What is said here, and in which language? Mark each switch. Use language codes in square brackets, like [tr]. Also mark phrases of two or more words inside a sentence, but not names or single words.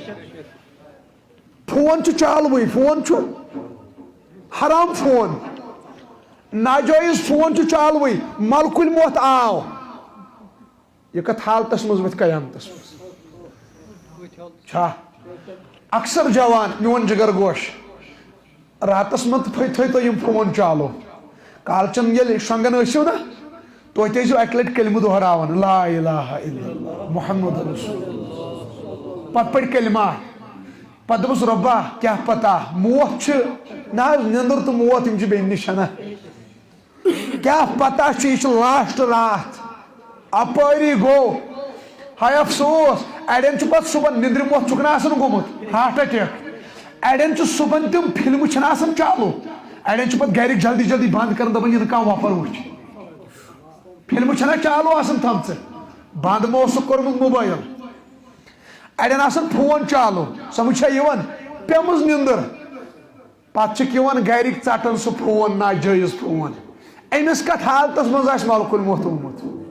[ks] فون چھُ چالوٕے فون چھُ حرام فون ناجٲیز فون چھُ چالوٕے ملکُل موت آو یہِ کتھ حالتس منٛز ؤتھِ قیامتس منٛز چھا اکثر جوان میون جگر گوش راتس منٛز تھٲیتو یِم فون چالو کالچن ییٚلہِ شۄنٛگان ٲسِو نا توتہِ ٲسِو اکہِ لٹہِ کلمہٕ دۄہراوان [ar] لا اِلہَ اِلَّا اللہ محمد رسول اللہ [ks] پتہٕ پٔرۍ کلمہ پتہٕ دوٚپُس رۄبا کیاہ پتہ موت چھِ نہ حظ نیٚنٛدٕر تہٕ موت یِم چھِ بیٚنہِ نِش نا کیاہ پتہ چھُ یہِ چھُ لاسٹ راتھ اپٲری گوٚو ہاے افسوس اڑٮ۪ن چھُ پتہٕ صبحن نِندرِ موت چھُکھ نہ آسان گوٚمُت [en] heart attack [ks] اڑٮ۪ن چھُ صبحن تِم فلمہٕ چھنہٕ آسان چالو اڑٮ۪ن چھُ پتہٕ گرِکۍ جلدی جلدی بنٛد کران دپان یہِ نہٕ کانٛہہ وۄپر وٕچھِ فلمہٕ چھنہ چالو آسان تھمژٕ بنٛد ما اوسُکھ کوٚرمُت موبایل اڑٮ۪ن آسان فون چالو سمجھ چھا یِوان پیٚمٕژ نِندٕر پتہٕ چھِکھ یِوان گرِکۍ ژٹان سُہ فون ناجٲیز فون أمِس کتھ حالتس منٛز آسہِ ملکُل موت اومُت